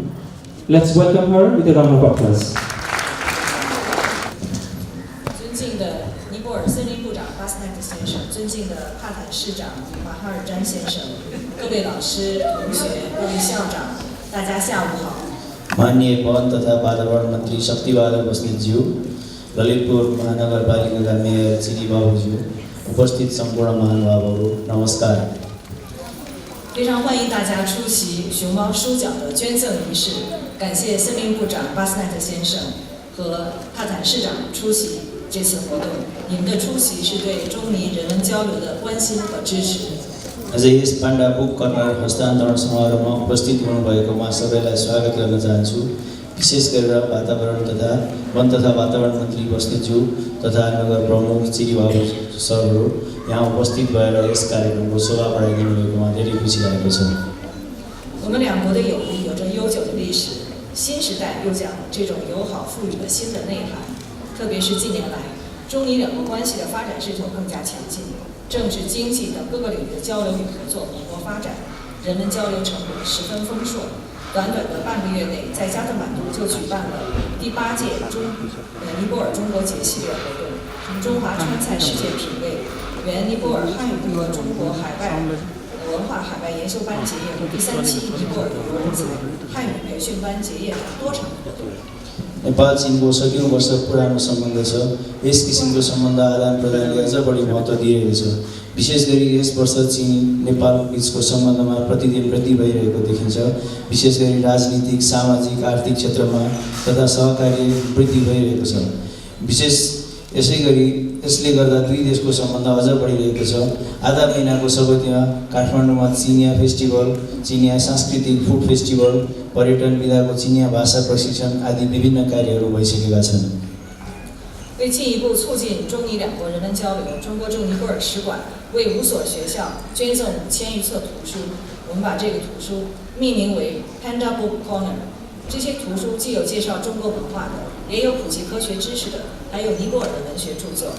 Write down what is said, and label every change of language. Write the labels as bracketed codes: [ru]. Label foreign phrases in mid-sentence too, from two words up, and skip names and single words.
[en] Let's welcome her with a round of applause. [zh] 尊敬的尼泊尔森林部长巴斯奈特先生，尊敬的帕坦市长马哈尔詹先生，各位老师、同学、各位校长，大家下午好。 [ne] माननीय वन तथा वातावरण मन्त्री शक्तिबहादुर बस्नेतज्यू, ललितपुर महानगरपालिकाका मेयर चिरिबाबुज्यू, उपस्थित सम्पूर्ण महानुभावहरू, नमस्कार। [zh] 非常欢迎大家出席熊猫书奖的捐赠仪式，感谢森林部长巴斯奈特先生和帕坦市长出席这次活动。你们的出席是对中尼人文交流的关心和支持。 [ne] अझै यस पाण्डा बुक कर्नर हस्तान्तरण समारोहमा उपस्थित हुनुभएकोमा सबैलाई स्वागत गर्न चाहन्छु। विशेष गरेर वातावरण तथा वन तथा वातावरण मन्त्री बस्नेतज्यू तथा नगर प्रमुख चिरिबाबु सरहरू यहाँ उपस्थित भएर यस कार्यक्रमको शोभा बढाइदिनु भएकोमा धेरै खुसी लागेको छ। [zh] 我们两国的友谊有着悠久的历史，新时代又将这种友好赋予了新的内涵。特别是近年来，中尼两国关系的发展势头更加强劲，政治、经济等各个领域的交流与合作蓬勃发展，人文交流成果十分丰硕。短短的半个月内，在加德满都就举办了第8届尼泊尔中国节系列活动，中华川菜世界品味、原尼泊尔汉语和中国海外文化海外研修班结业和第3期尼泊尔旅游人才汉语培训班结业等多场活动。 [ne] नेपाल चीनको सयौं वर्ष पुरानो सम्बन्ध छ। यस किसिमको सम्बन्ध आदान प्रदानले अझ बढी महत्त्व दिएको छ। विशेष गरी यस वर्ष चीन नेपाल बीचको सम्बन्धमा प्रतिदिन वृद्धि भइरहेको देखिन्छ। विशेष गरी राजनीतिक, सामाजिक, आर्थिक क्षेत्रमा तथा सहकार्य वृद्धि भइरहेको छ। विशेष यसले गर्दा दुई देशको सम्बन्ध अझ बढिरहेको छ। आधा महिनाको सबैतिर काठमाडौँमा चिनिया फेस्टिभल, चिनिया सांस्कृतिक [en] food festival, [ne] पर्यटन विधाको चिनिया भाषा प्रशिक्षण आदि विभिन्न कार्यहरू भइसकेका छन्। [zh] 为进一步促进中尼两国人文交流，中国驻尼泊尔使馆为5所学校捐赠5000余册图书。我们把这个图书命名为 Panda Book Corner。这些图书既有介绍中国文化的，也有普及科学知识的，还有尼泊尔的文学著作。